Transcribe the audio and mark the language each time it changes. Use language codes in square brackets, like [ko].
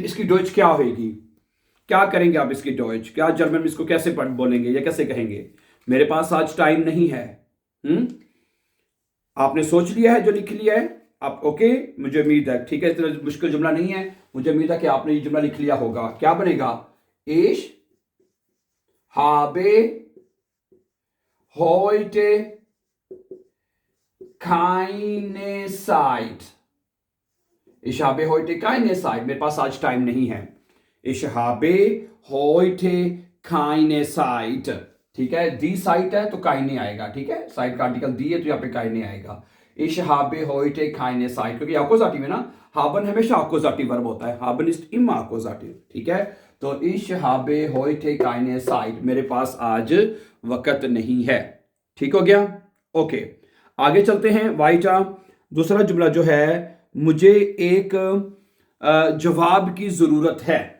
[hi] इसकी डॉइच क्या होगी? क्या करेंगे आप इसकी डॉइच? क्या जर्मन में इसको कैसे बोलेंगे या कैसे कहेंगे? मेरे पास आज टाइम नहीं है। आपने सोच लिया है, जो लिख लिया है आप? ओके, मुझे उम्मीद है, ठीक है, इतना मुश्किल जुमला नहीं है। मुझे उम्मीद है कि आपने ये जुमला लिख लिया होगा। क्या बनेगा? [de] इश habe heute keine Zeit। Ich habe heute keine Zeit, [hi] मेरे पास आज टाइम नहीं है। [de] Ich habe heute keine Zeit, [hi] ठीक है। दी साइट है तो keine आएगा, ठीक है। साइट का आर्टिकल दी है तो यहाँ पे keine आएगा। [de] Ich habe heute keine Zeit, [hi] क्योंकि Akkusativ है ना, haben हमेशा Akkusativ वर्ब होता है, [de] haben ist immer Akkusativ, [hi] ठीक है। तो [de] Ich habe heute keine Zeit, [hi] मेरे पास आज वक्त नहीं है, ठीक हो गया। ओके, आगे चलते हैं। वाइटा, दूसरा जुमला जो है, मुझे एक जवाब की जरूरत है।